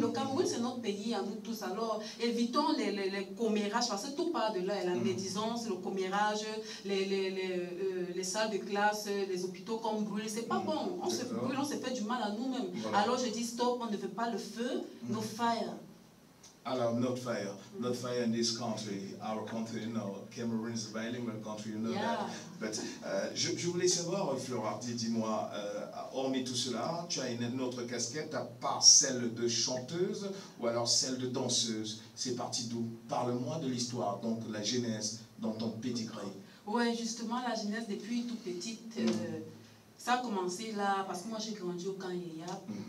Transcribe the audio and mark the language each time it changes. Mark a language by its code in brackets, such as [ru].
[fr] Le Cameroun, c'est notre pays à nous tous. Alors, évitons les commérages, parce que tout part de là, la médisance, le commérage, les salles de classe, les hôpitaux qu'on brûle, c'est pas bon. On se brûle, on se fait du mal à nous-mêmes. Voilà. Alors, je dis, stop, on ne veut pas le feu, [en] no fire. [fr] Alors, [en] not fire in this country, our country, you know, Cameroon is a bilingual country, you know that. But, [fr] je voulais savoir, Florardi, dis-moi, hormis tout cela, tu as une autre casquette, à part celle de chanteuse ou alors celle de danseuse. C'est parti d'où? Parle-moi de l'histoire, donc la genèse dans ton pédigré. Oui, justement, la genèse depuis tout petite. Ça a commencé là, parce que moi j'ai grandi au camp Yéyap.